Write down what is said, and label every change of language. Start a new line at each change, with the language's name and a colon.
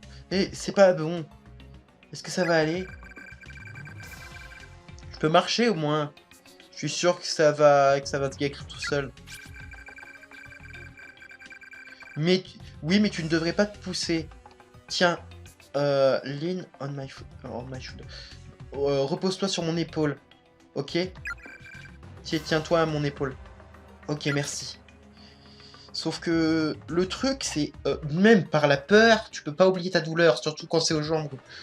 French: Et c'est pas bon. Est-ce que ça va aller? Je peux marcher au moins. Je suis sûr que ça va se guérir tout seul. Mais oui, mais tu ne devrais pas te pousser. Tiens,
English: lean on my foot, shoulder.
French: Repose-toi sur mon épaule. Ok? Tiens-toi à mon épaule. Ok, merci. Sauf que le truc, c'est même par la peur, tu peux pas oublier ta douleur, surtout quand c'est aux jambes.